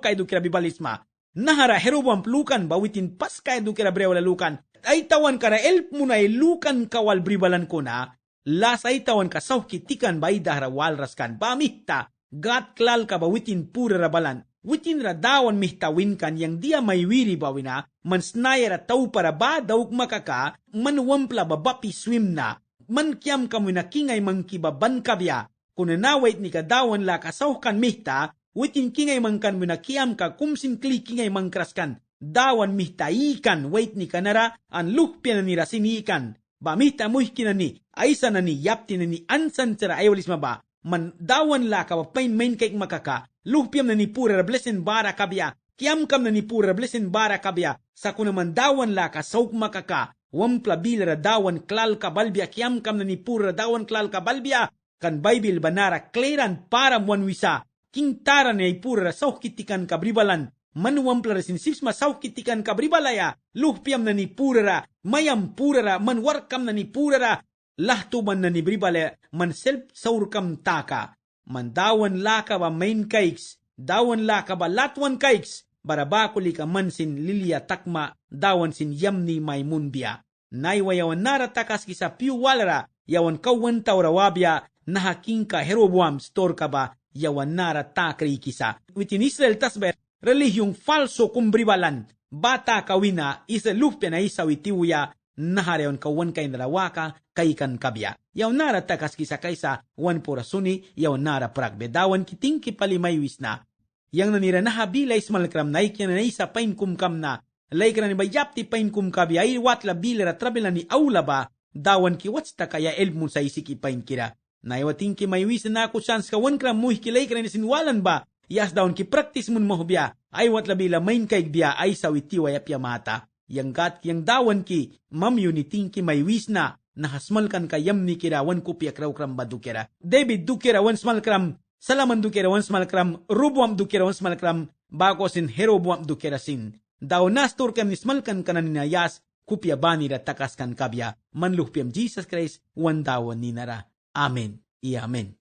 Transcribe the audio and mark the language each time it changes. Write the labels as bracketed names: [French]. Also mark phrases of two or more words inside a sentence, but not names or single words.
[Mískito] kaya dukera bribalisma, nahara herobam lukan bawitin pas kaya dukera brewala lukan, ay tawan kara elp muna lukan kawal bribalan ko na, las ay tawan ka sauk kitikan ba idahara walras kan, bamihta, gat klal ka bawitin pura rabalan, witin radawan mihtawin kan yang dia may wiri bawina, man snayara tau para ba dauk makaka, man wampla babapi swim na, man kiam kamu na kingay mangkibaban kabya, kunanawait ni kadawan la kasaukan mihta, witin kingay mangkan mo na kiam ka kumsin kli kingay mangkraskan, dawan mihta ikan, wait ni kanara, an lukpya na ni rasin ikan, ba mihta muhki na ni, aysa na ni yapti na ni ansan sara ayawalis maba, man dawan la ka pain main kaik makaka, lukpyam na ni pura blesen bara kabya, kiam kam na ni pura blesen bara kabya, sa kunaman dawan la ka sauk makaka, wampla bilara dawan klal ka balbya, kiam kam na ni pura dawan klal ka balbya, kan Bible banara kleran para muanwisa, king tara na ipura sauk kitikan kabribalan, manuwampla rasin sipsma sauk kitikan kabribalaya, luhpiam na ni purara, mayam purara, manwarkam na ni purara, lahtuman na ni bribalaya, man self saurkam taka, man dawan laka ba main cakes, dawan laka ba latwan cakes, barabakuli ka man sin lilia takma, dawan sin yamni maymunbia, naiwayawan nara takas kisa piu walara, yawan kawan taurawabya, nahaking ka Jeroboam store ka ba, yawan nara takri kisa. Witin Israel tasber, relihiyong falso kumbribalan, bata kawina, isa lupya na isa witiwya, nahareon kawan kay narawaka, kay kan kabya. Yawan nara takas kisa kaysa, wan porasuni, yawan nara pragbe, dawan kiting kipalimaywis na. Yang nanira nahabilay smalkram na ikyan na isa pain kumkam na, laikra ni bayapti pain kumkabi, ay watla bilara trabela ni aula ba, dawan ki watsta kaya elmun sa isiki pain kira. Naiwating ki maywis na ako chance kawan kram muhi kilay ka na sinwalan ba, yas dawn ki practice mun mahubya, ay watla bila main kaig biya ay sawiti wayapya mata. Yang gat yang dawan ki, mamyo ni tingki maywis na, nahasmalkan kayam ni kirawan kupya kraw kram ba dukera. David dukera wan smal kram, Salaman dukera wan smal kram, Rubuam dukera wan smal kram, bako sin Jeroboam dukera sin. Daw nastor kam nismalkan kanan ninayas, kupya bani ra takas kan kabya, manluhpyam Jesus Christ, wan dawan ninara. Amen. I amen.